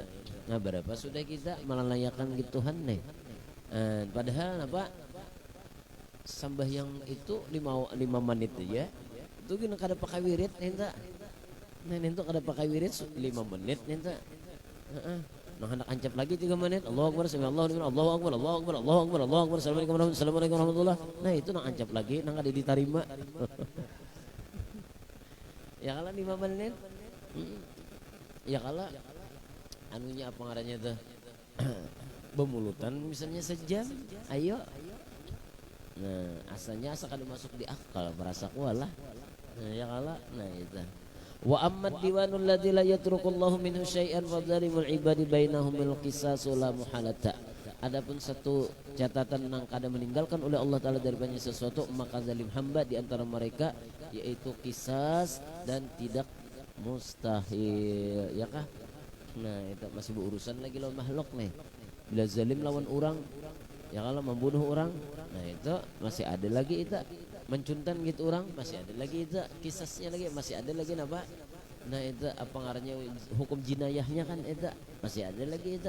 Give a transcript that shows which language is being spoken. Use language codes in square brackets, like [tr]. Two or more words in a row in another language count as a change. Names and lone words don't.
[bjn] Nah berapa sudah kita melalayakan Tuhan nih. Padahal apa sembahyang itu 5 menit aja itu gini kada pakai wirid nenta. Nah nenta kada pakai wirid 5 menit nenta. Nah hendak ancap lagi 3 menit. [ar] الله أكبر سبحان الله الله أكبر الله أكبر الله أكبر الله أكبر السلام عليكم ورحمة الله. [bjn] Nah itu nang ancap lagi nang kada diterima. Ya kalau 5 menit. Ya kalau anunya apa ngarannya tuh bemulutan misalnya sejam, ayo. Nah asalnya asa kada masuk di akal merasa kualah. Nah ya kala, nah itu. [ar] وأما الديوان الذي لا يتركه الله منه شيئا وظلم العباد بينهم بالقصاص لا محالة. [bjn] Adapun satu catatan nang kada meninggalkan oleh Allah Ta'ala dari banyak sesuatu maka zalim hamba di antara mereka yaitu kisas dan tidak mustahil, ya kah? Nah itu masih berurusan lagi lawan makhluk nih. Bila zalim lawan orang, ya kalau membunuh orang, nah itu masih ada lagi itu mencuntan gitu orang, masih ada lagi itu kisahnya lagi, masih ada lagi apa? Nah itu apa ngarannya hukum jinayahnya kan itu masih ada lagi itu.